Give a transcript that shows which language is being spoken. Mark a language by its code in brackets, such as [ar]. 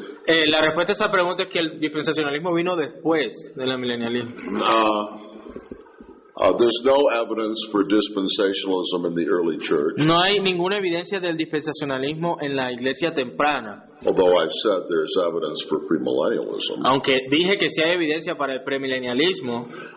[es] La respuesta a esa pregunta es que el dispensacionalismo vino después del amilenialismo. [en] There's no evidence for dispensationalism in the early church, [es] No hay ninguna evidencia del dispensacionalismo en la iglesia temprana, [en] although I've said there's evidence for premillennialism. [es] aunque dije que sí hay evidencia para el premilenialismo.